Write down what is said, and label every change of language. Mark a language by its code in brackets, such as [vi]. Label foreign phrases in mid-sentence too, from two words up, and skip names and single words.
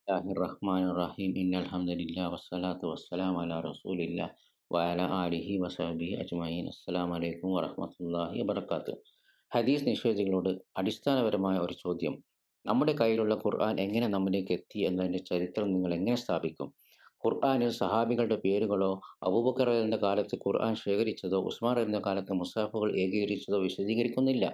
[ar] بسم الله الرحمن الرحيم. إن الحمد لله والصلاة والسلام على رسول الله وعلى آله وصحبه أجمعين. السلام عليكم ورحمة الله وبركاته. [ml] ഹദീസ് നിഷേധികളോട് അടിസ്ഥാനപരമായ ഒരു ചോദ്യം. നമ്മുടെ കയ്യിലുള്ള ഖുർആൻ എങ്ങനെ നമ്മിലേക്ക് എത്തി എന്നതിൻ്റെ ചരിത്രം നിങ്ങൾ എങ്ങനെ സ്ഥാപിക്കും? ഖുർആനിൽ സഹാബികളുടെ പേരുകളോ അബൂബക്കർ റളിയല്ലാഹുവിന്റെ കാലത്ത് ഖുർആൻ ശേഖരിച്ചതോ ഉസ്മാൻ റളിയല്ലാഹുവിന്റെ കാലത്ത് മുസ്ഹഫുകൾ ഏകീകരിച്ചതോ വിശദീകരിക്കുന്നില്ല.